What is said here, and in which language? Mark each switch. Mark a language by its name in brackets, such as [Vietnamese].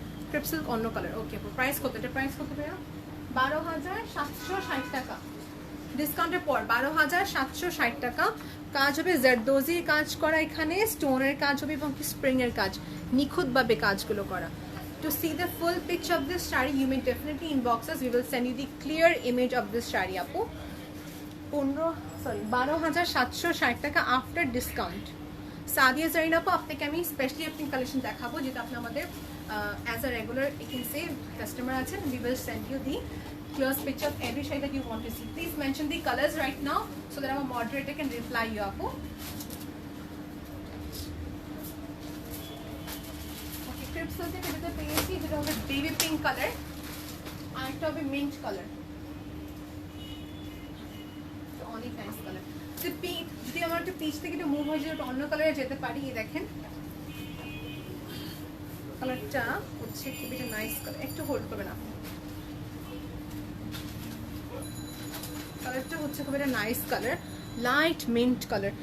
[Bangla] Crepe silk অন্য colour, ওকে আপু price কত? এটা প্রাইস কত ভাইয়া? 12,760 টাকা ডিসকাউন্টের পর, 12,760 টাকা। কাজ হবে জারদোজির কাজ করা, এখানে স্টোনের কাজ হবে এবং স্প্রিং এর কাজ, নিখুঁতভাবে কাজগুলো করা। [English] To see the full picture of this shari, you may definitely inbox us. We will send you the clear image of this shari আপু। 12,760 টাকা after discount. [Bangla] সাদিয়া জারিন আপু, আপনাকে আমি স্পেশালি আপনি কালেকশন দেখাবো, যেটা আপনি আমাদের as a regular [English] you can say [Bangla] customer আছেন। [English] We will send you the close picture of every shade that you want to see. Please mention the colors right now so that our moderator can reply you আপু। [Bangla] Okay, crepe সিল্কের ভিতরে পেয়েছি যেটা হবে baby pink colour, আর একটা হবে mint colour, অনেক nice colour. যদি আমার একটা পিচ থেকে একটু মুভ হয়ে যায় অন্য কালারে যেতে পারি, এই দেখেন কালারটা হচ্ছে খুব একটা নাইস কালার, একটু হোল্ড করবে না, কালারটা হচ্ছে খুব একটা nice colour, light mint colour.